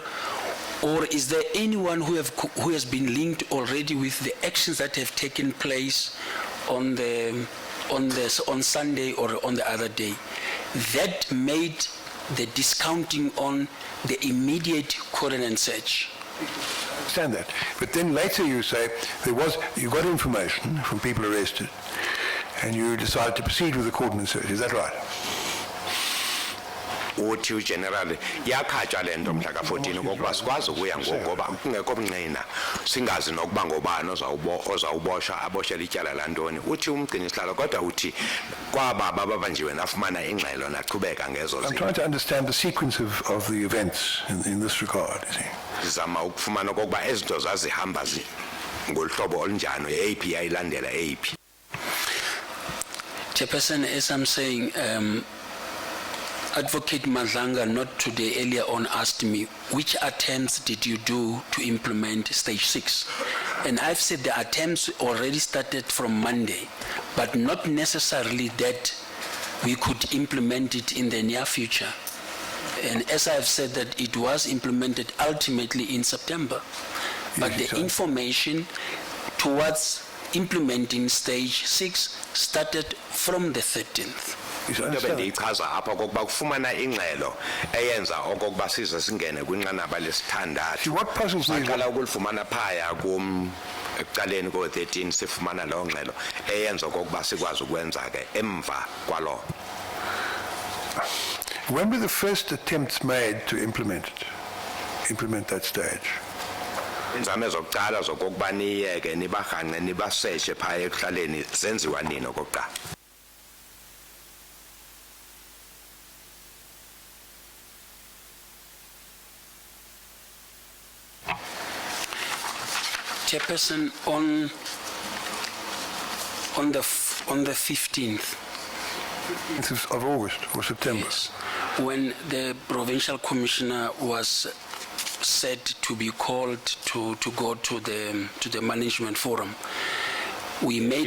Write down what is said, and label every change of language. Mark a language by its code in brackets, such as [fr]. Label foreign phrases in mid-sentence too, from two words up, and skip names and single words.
[en] Or is there anyone who has been linked already with the actions that have taken place on Sunday or on the other day? That made the discounting on the immediate coordinate search. I understand that. But then later you say you got information from people arrested and you decided to proceed with the coordinate search. Is that right? [xh] uthi generally yakhatsha lento mhla ka14 ngokuba sikwazi ukuya ngoba kungekho obunqina singazi nokuba ngobani ozawubosha aboshela ityala lantoni uthi umgcini isihlalo kodwa uthi kwaba babanjiwe nafumana ingxelo naqhubeka ngezo [en] I'm trying to understand the sequence of the events in this regard, you see. [xh] Sizama ukufumana okokuba ezinto zazihamba ngolhlobo olunjani eAP yayilandela eAP. [en] Chairperson, as I'm saying, Advocate Madlanga, not today, earlier on asked me, which attempts did you do to implement stage 6? And I've said the attempts already started from Monday, but not necessarily that we could implement it in the near future. And as I've said that it was implemented ultimately in September. But the information towards implementing stage 6 started from the 13th. [xh] Into bendiyichaza apha kokuba kufumana ingxelo eyenza okokuba size singene kwinqanaba lesithandathu. [en] What puzzles me? [xh] Saqala ukulifumana phaya ekuqaleni ko-13 sifumana loo ngxelo eyenza okokuba sikwazi ukwenza ke emva kwaloo. [en] When were the first attempts made to implement that stage? [xh] Inzame zokuqala zokokuba niyeke nibahanqe nibaseshe phaya ekuhlaleni zenziwa nini okokuqala? [en] Chairperson, on the 15th. Of August or September? Yes, when the provincial commissioner was said to be called to go to the management forum, we made